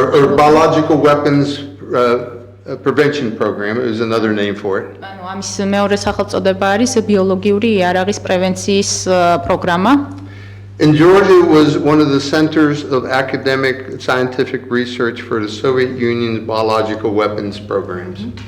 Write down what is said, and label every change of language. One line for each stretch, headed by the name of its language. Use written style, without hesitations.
English: or biological weapons prevention program is another name for it.
Georgian: ანუ ამის მეორე სახელწოდება არის ბიოლოგიური იარაღის პრევენციის პროგრამა.
English: And Georgia was one of the centers of academic scientific research for the Soviet Union's biological weapons programs.